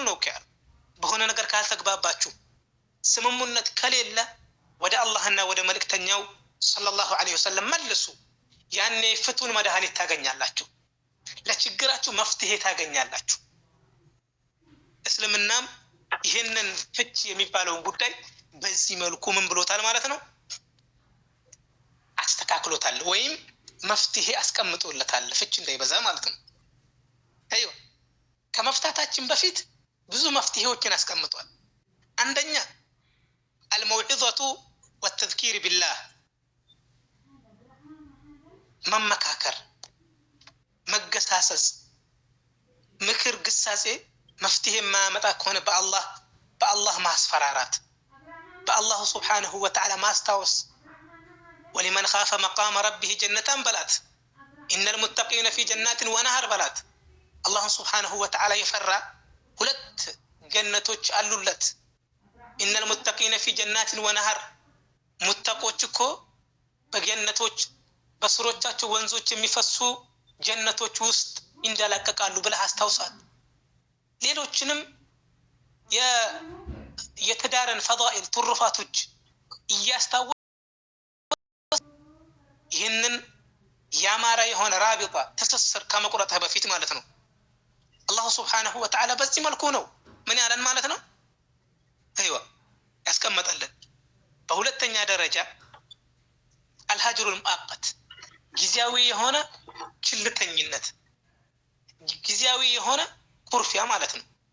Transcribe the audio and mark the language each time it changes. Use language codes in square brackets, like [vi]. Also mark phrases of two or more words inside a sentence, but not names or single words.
[am] ነው ካል በሆነ ነገር ካልተግባባችሁ ስምምነት ከሌለ ወደ አላህና ወደ መልእክተኛው [ar] صلى الله عليه وسلم [am] መልሱ። ያኔ ፍቱን መድኃኒት ታገኛላችሁ፣ ለችግራችሁ መፍትሄ ታገኛላችሁ። እስልምናም ይሄንን ፍቺ የሚባለውን ጉዳይ በዚህ መልኩ ምን ብሎታል ማለት ነው? አስተካክሎታል ወይም መፍትሄ አስቀምጦለታል፣ ፍቺ እንዳይበዛ ማለት ነው። አይዋ ከመፍታታችን በፊት ብዙ መፍትሄዎችን አስቀምጧል። አንደኛ [ar] الموعظة والتذكير بالله [am] መመካከር፣ መገሳሰስ፣ ምክር፣ ግሳጼ መፍትሄ የማያመጣ ከሆነ በአላህ ማስፈራራት፣ በአላሁ [ar] سبحانه وتعالى [am] ማስታወስ። [ar] ولمن خاف مقام ربه جنتان بلات إن المتقين في جنات ونهر بلات الله سبحانه وتعالى يفرع [am] ሁለት ጀነቶች አሉለት። [ar] إن المتقين في جنات ونهر [am] ሙተቆች እኮ በጀነቶች በስሮቻቸው ወንዞች የሚፈሱ ጀነቶች ውስጥ ይንደላቀቃሉ ብለህ አስታውሳት። ሌሎችንም የተዳረን ፈዳኢል ትሩፋቶች እያስታወስ ይህንን ያማረ የሆነ ራቢጣ ትስስር ከመቁረጥህ በፊት ማለት ነው። አላሁ [ar] سبحانه وتعالى [am] በዚህ መልኩ ነው ምን ያለን ማለት ነው አይዋ ያስቀመጠልን። በሁለተኛ ደረጃ [ar] الهجر المؤقت [am] ጊዜያዊ የሆነ ችልተኝነት፣ ጊዜያዊ የሆነ ኩርፊያ ማለት ነው።